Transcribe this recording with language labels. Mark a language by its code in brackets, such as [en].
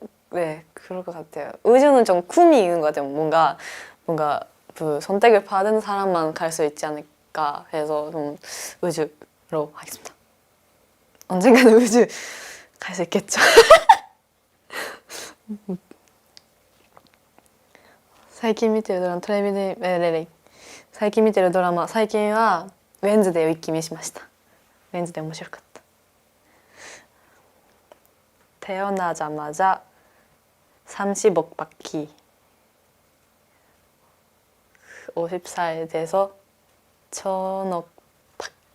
[ko] 네, 그럴 것 같아요. 우주는 좀 꿈이 있는 것 같아요. 뭔가 그 선택을 받은 사람만 갈 수 있지 않을까 해서 좀 우주로 하겠습니다. 언젠가는 우주 갈 수 있겠죠. [ja] 最近見てるドラマテレビで最近見てるドラマ最近はウェンズデーを一気見しました。ウェンズデー面白かった。 [ko] 태어나자마자 30억 바퀴 50살 돼서 1000억 바퀴.